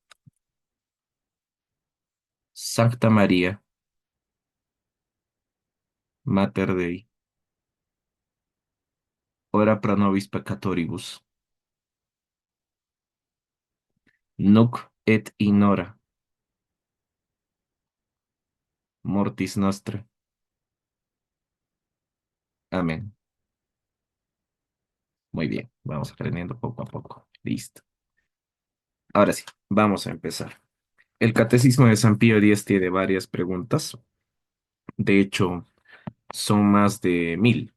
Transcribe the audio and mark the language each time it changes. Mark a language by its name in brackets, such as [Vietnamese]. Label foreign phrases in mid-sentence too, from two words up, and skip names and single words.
[Latin] Sancta María, Mater Dei, ora pro nobis peccatoribus, nunc et in hora mortis nostre. Amén. [Spanish] Muy bien, vamos aprendiendo poco a poco. Listo. Ahora sí, vamos a empezar. El Catecismo de San Pío X tiene varias preguntas. De hecho, son más de 1000.